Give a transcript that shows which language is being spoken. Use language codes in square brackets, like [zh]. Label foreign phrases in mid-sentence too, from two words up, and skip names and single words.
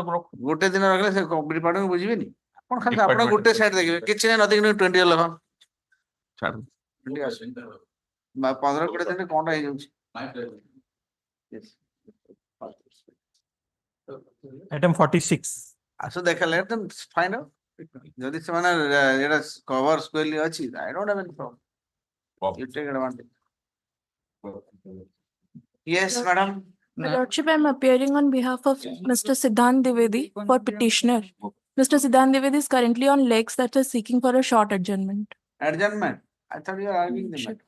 [or] ରଖିଲେ ସେ ଡିପାର୍ଟମେଣ୍ଟ ବୁଝିବେନି ଆପଣ ଖାଲି ଆପଣ ଗୋଟେ ସାଇଡ ଦେଖିବେ କିଛି ନାହିଁ ନଥିଙ୍ଗ 20 ଲେଖ 15-20 ଦିନରେ କଣଟା ହେଇଯାଉଛି [en] Item 46. [or] ଆସୁ ଦେଖା [en] let them find out [or] ଯଦି ସେମାନେ ଏଟା [en] cover squarely ଅଛି I don't have any problem you take advantage yes madam My Lordship, I am appearing on behalf of Mr. Siddhant Dwivedi for petitioner. Mr. Siddhant Dwivedi is currently on legs that are seeking for a short adjournment. adjournment I thought you were arguing the matter